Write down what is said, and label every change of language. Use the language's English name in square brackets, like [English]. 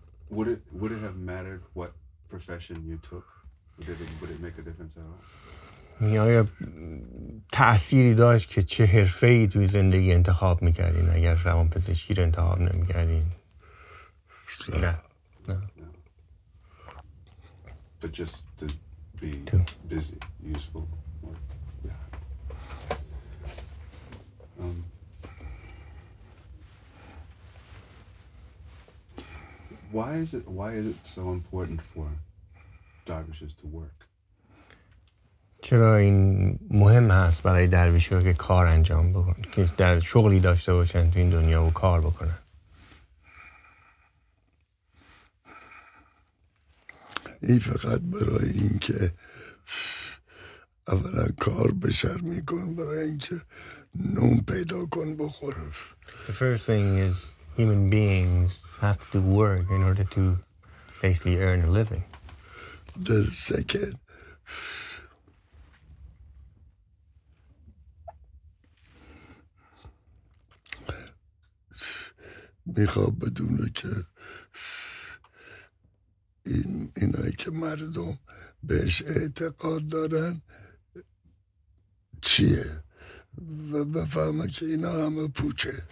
[English] Would it have mattered what profession you took? Would it make a difference at all? [Persian] آیا تأثیری داشت که چه حرفه‌ای توی زندگی انتخاب میکردین اگر روانپزشکی رو انتخاب نمیکردین؟ نه. [English] But just to be busy, useful. Yeah. Why is it so important for dervishes to work? [Persian] چرا این مهم هست برای درویش‌ها که کار انجام بکنن، که در شغلی داشته باشن تو این دنیا و کار بکنن؟ این فقط برای این که اولا کار بشر میکن، برای این که نون پیدا کن بخور. [English] The first thing is human beings have to work in order to basically earn a living. The second, [Persian] میخواد بدونه که اینایی که مردم بهش اعتقاد دارن چیه و بفهمه که اینا همه پوچه.